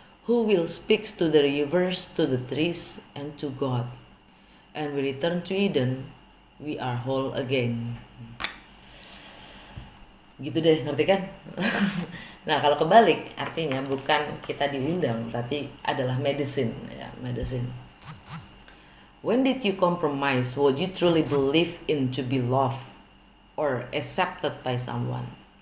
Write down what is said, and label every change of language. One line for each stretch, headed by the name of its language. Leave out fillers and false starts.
English: Who will speaks to the rivers, to the trees, and to God. And we return to Eden, we are whole again.
Indonesian: Gitu deh, ngerti kan? Nah, kalau kebalik artinya bukan kita diundang, tapi adalah medicine, ya, medicine.
English: When did you compromise what you truly believe in to be loved or accepted by someone?